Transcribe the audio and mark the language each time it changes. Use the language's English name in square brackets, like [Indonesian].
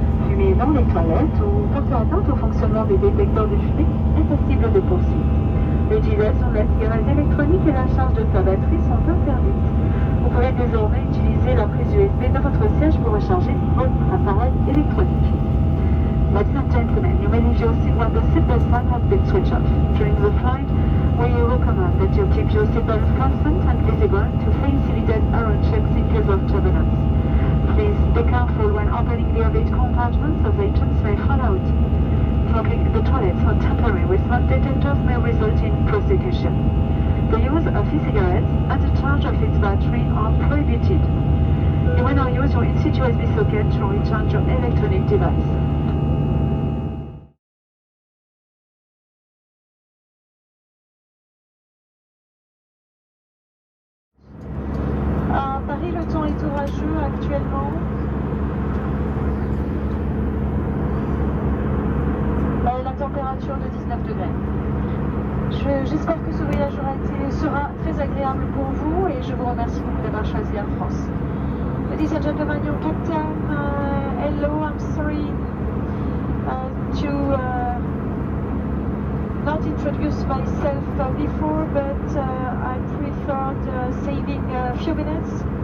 [French] Fumer dans les toilettes ou porter atteinte au fonctionnement des détecteurs de fumée est passible de poursuites. L'utilisation de la cigarette électronique et la charge de sa batterie sont interdites. Vous pouvez désormais utiliser la prise USB de votre siège pour recharger votre appareil électronique. [English] Ladies and gentlemen, you may leave your seat when the seatbelt sign has been switched off. During the flight, we recommend that you keep your seatbelt fastened and visible to facilitate error checks in case of turbulence. Please be careful when opening the overhead compartments as items may fall out. Smoking in the toilets or tampering with smoke detectors may result in prosecution. The use of e-cigarettes and the charge of its battery are prohibited. You will now use your in-situ USB socket to recharge your electronic device. [French] À Paris, le temps est orageux actuellement. La température de 19 degrés. J'espère que ce voyage sera très agréable pour vous et je vous remercie beaucoup d'avoir choisi Air France. [English] Ladies and gentlemen, your captain, hello, I'm sorry to not introduce myself before, but I preferred saving a few minutes.